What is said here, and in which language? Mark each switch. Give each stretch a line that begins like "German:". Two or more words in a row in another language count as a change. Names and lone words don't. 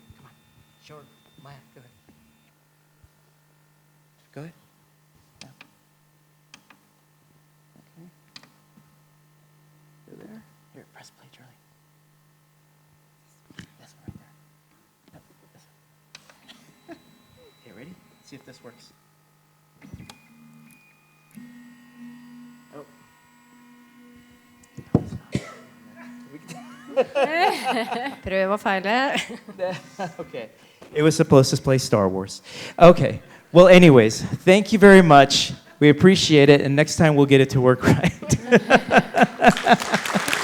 English: Come on. Show her. Maya, go ahead. Go ahead. Yeah. Okay. Go there. Here, press play, Charlie. This one right there. No, this one. Okay, ready? Let's see if this works. Oh.
Norwegian: Prøv og feile.
English: Okay. It was supposed to play Star Wars. Okay. Well, anyways, thank you very much. We appreciate it, and next time we'll get it to work right.